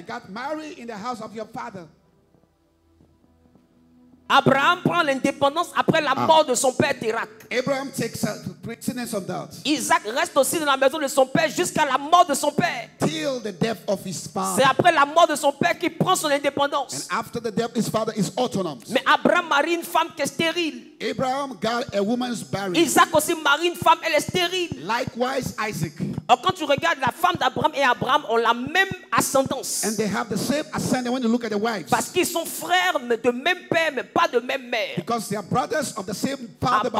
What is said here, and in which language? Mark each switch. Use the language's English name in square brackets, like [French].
[English] got married in the house of your father. [French] Abraham prend l'indépendance après la mort de son père Térak. [English] Abraham takes precedence of that. [French] Isaac reste aussi dans la maison de son père jusqu'à la mort de son père. [English] Till the death of his [French] C'est [English] father. [French] après la mort de son père qu'il prend son indépendance. [English] And after the death, his father is autonomous. [French] Mais Abraham marie une femme qui est stérile. [English] Abraham got a woman's burial. [French] Isaac aussi marie une femme, elle est stérile. [English] Likewise, Isaac. [French] Or, quand tu regardes la femme d'Abraham et Abraham ont la même ascendance. [English] And they have the same ascendant when you look at the wives. [French] Parce qu'ils sont frères mais de même père mais pas de même mère. [English] Because they are brothers of the same father, but